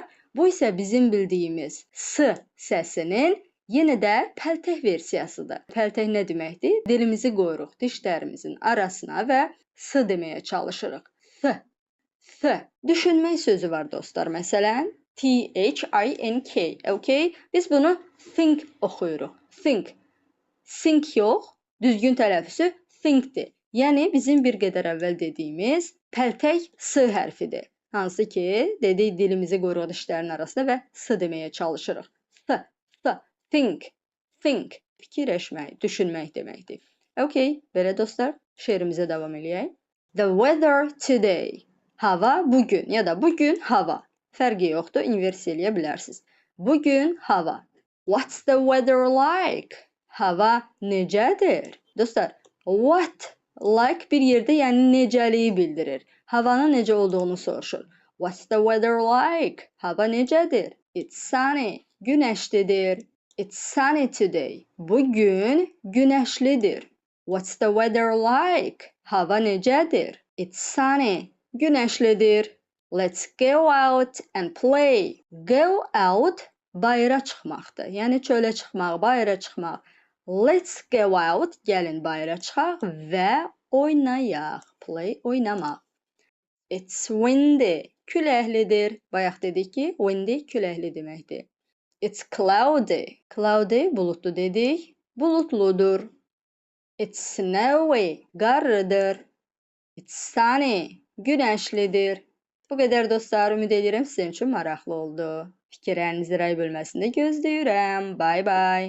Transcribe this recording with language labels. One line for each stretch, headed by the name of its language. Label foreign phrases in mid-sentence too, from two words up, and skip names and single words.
Azerbaijani: Bu isə bizim bildiyimiz S səsinin yenə də pəltək versiyasıdır. Pəltək nə deməkdir? Dilimizi qoyuruq dişlərimizin arasına və S deməyə çalışırıq. S, S. Düşünmək sözü var dostlar. Məsələn, T-H-I-N-K. Okay? Biz bunu think oxuyuruq. Think. Think yox, düzgün tələffüzü thinkdir. Yəni bizim bir qədər əvvəl dediyimiz pəltək S hərfidir. Hansı ki, dedik dilimizi qoyuruq dişlərin arasında və S deməyə çalışırıq. S, S,
English: think, think.
Azerbaijani: Fikirləşmək, düşünmək deməkdir. Okay, belə dostlar, şeirimizə davam eləyək.
English: The weather today.
Azerbaijani: Hava bugün ya da bugün hava. Fərqi yoxdur, invers eləyə bilərsiniz. Bugün hava.
English: What's the weather like?
Azerbaijani: Hava necədir? Dostlar,
English: what like
Azerbaijani: bir yerdə yəni necəliyi bildirir. Havanın necə olduğunu soruşur.
English: What's the weather like?
Azerbaijani: Hava necədir?
English: It's sunny.
Azerbaijani: Günəşlidir.
English: It's sunny today.
Azerbaijani: Bugün günəşlidir.
English: What's the weather like?
Azerbaijani: Hava necədir?
English: It's sunny. Günəşlidir. Let's go out and play. Go out
Azerbaijani: bayıra çıxmaqdır. Yəni çölə çıxmaq, bayıra çıxmaq.
English: Let's go out,
Azerbaijani: gəlin bayıra çıxaq və oynayaq.
English: Play, oynamaq. It's windy, küləklidir.
Azerbaijani: Bayaq dedik ki, windy küləkli deməkdir.
English: It's cloudy, cloudy
Azerbaijani: buludlu dedik. Buludludur.
English: It's snowy, qarlıdır. It's sunny,
Azerbaijani: günəşlidir. Bu qədər dostlar, ümid edirəm sizin üçün maraqlı oldu. Fikirlərinizi rəy bölməsində gözləyirəm.
English: Bye bye.